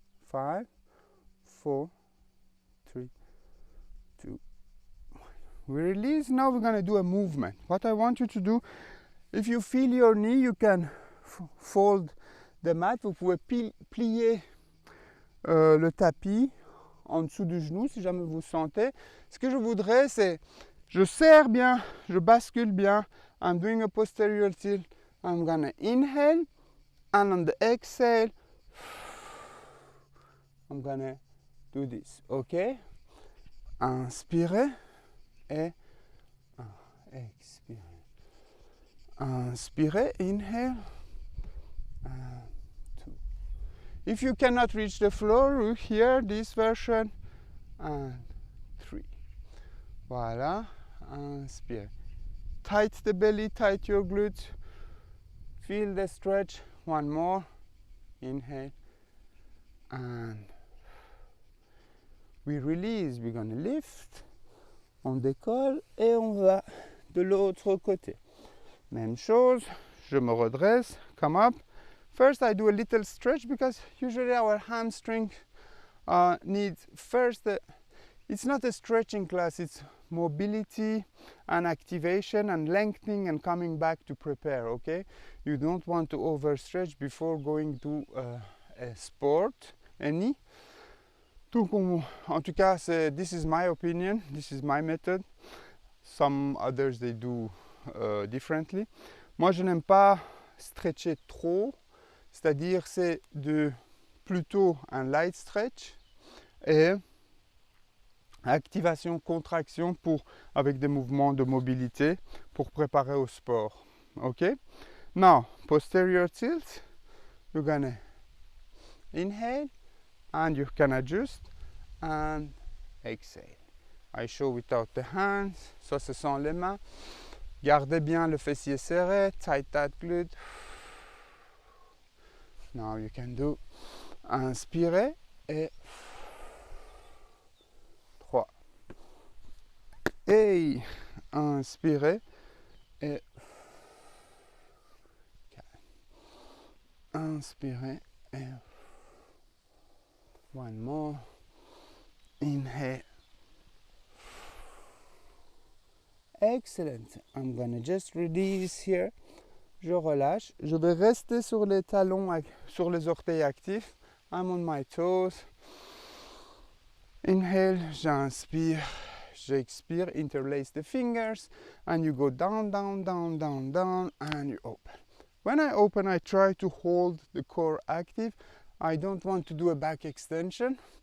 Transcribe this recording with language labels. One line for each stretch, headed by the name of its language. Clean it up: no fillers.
English: 5, 4, 3, 2, 1. We release. Now we're going to do a movement. What I want you to do, if you feel your knee, you can fold the mat.
French: Vous pouvez plier le tapis en dessous du genou si jamais vous sentez. Ce que je voudrais, c'est je serre bien, je bascule bien.
English: I'm doing a posterior tilt. I'm going to inhale, and on the exhale, I'm gonna do this, ok?
French: Inspirez et expirez. Inspirez,
English: inhale, and 2. If you cannot reach the floor, you hear this version, and 3.
French: Voilà, inspirez.
English: Tight the belly, tight your glutes. Feel the stretch. One more. Inhale, and we release. We're gonna lift
French: On décolle et on va de l'autre côté. Même chose, je me redresse,
English: come up. First I do a little stretch because usually our hamstring needs first, it's not a stretching class, it's mobility and activation and lengthening and coming back to prepare, okay? You don't want to overstretch before going to a sport, any.
French: Donc en tout cas,
English: this is my opinion, this is my method. Some others they do differently.
French: Moi je n'aime pas stretcher trop, c'est-à-dire c'est plutôt un light stretch et activation, contraction avec des mouvements de mobilité pour préparer au sport.
English: Ok? Now, posterior tilt, you're gonna inhale and you can adjust and exhale. I show without the hands,
French: ça ce sont les mains. Gardez bien le fessier serré,
English: tight that glute. Now you can do
French: inspirer et 3. Et inspirer et 4. Inspirer et
English: one more. Inhale. Excellent. I'm gonna just release here.
French: Je relâche. Je vais rester sur les talons, sur les orteils actifs.
English: I'm on my toes. Inhale,
French: j'inspire, j'expire,
English: interlace the fingers, and you go down, down, down, down, down, and you open. When I open, I try to hold the core active. I don't want to do a back extension.